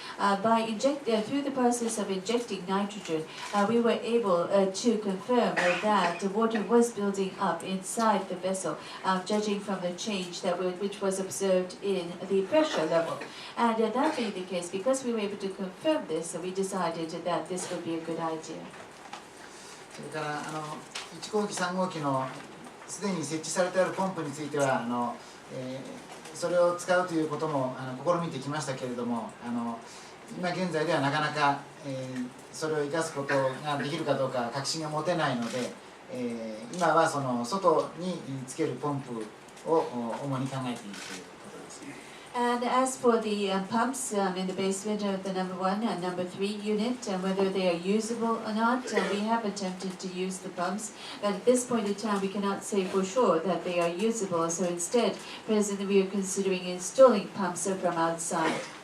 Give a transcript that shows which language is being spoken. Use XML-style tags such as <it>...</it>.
<en>Through the process of injecting nitrogen, we were able to confirm that the water was building up inside the vessel. Judging from the change which was observed in the pressure level. And that being the case, because we were able to confirm this, we decided that this would be a good idea.</en> <ja>それから1号機3号機のすでに設置されてあるポンプについてはそれを使うということも試みてきましたけれども、今現在ではなかなかそれを生かすことができるかどうか確信が持てないので、今はその外につけるポンプを主に考えているということです。</ja> <en>And as for the pumps in the basement of the number 1 and number 3 unit, whether they are usable or not, we have attempted to use the pumps, but at this point in time we cannot say for sure that they are usable, so instead, presently we are considering installing pumps from outside.</en>